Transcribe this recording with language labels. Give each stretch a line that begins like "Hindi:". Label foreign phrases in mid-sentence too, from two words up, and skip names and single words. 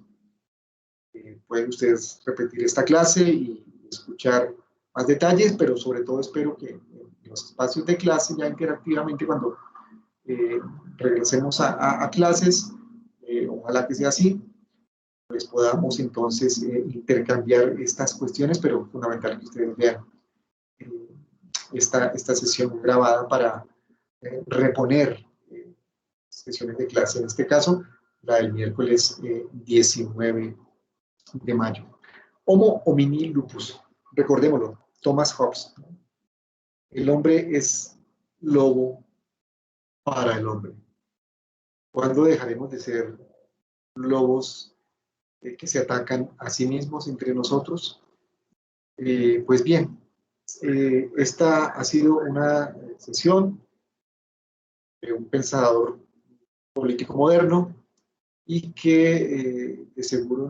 Spanish: Pueden ustedes repetir esta clase y escuchar más detalles, pero sobre todo espero que en los espacios de clase ya interactivamente cuando regresemos a clases, ojalá que sea así, pues podamos entonces intercambiar estas cuestiones, pero fundamental que ustedes vean esta sesión grabada para reponer sesiones de clase, en este caso la del miércoles 19 de mayo.
Latin: Homo homini lupus, recordémoslo,
Spanish: Thomas Hobbes. El hombre es lobo para el hombre. ¿Cuándo dejaremos de ser lobos que se atacan a sí mismos entre nosotros? Pues bien, esta ha sido una sesión de un pensador político moderno y que de seguro